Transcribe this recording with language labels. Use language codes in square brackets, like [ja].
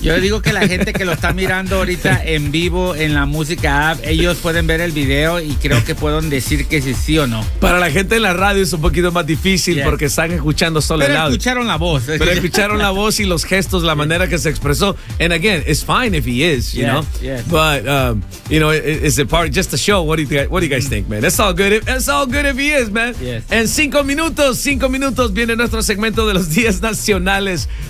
[es] Yo digo que la gente que lo está mirando ahorita en vivo en la música app, ellos pueden ver el video y creo que pueden decir que si sí o no. Para la gente en la radio es un poquito más difícil porque están escuchando solo pero el audio. Pero escucharon la voz. Pero escucharon la voz y los gestos, la manera que se expresó. [en] And again, it's fine if he is, you know. But, you know, it's a part, just a show. What do you guys think, man? It's all good if he is, man. Yes. [es] En cinco minutos viene nuestro segmento de los 10 nacionales.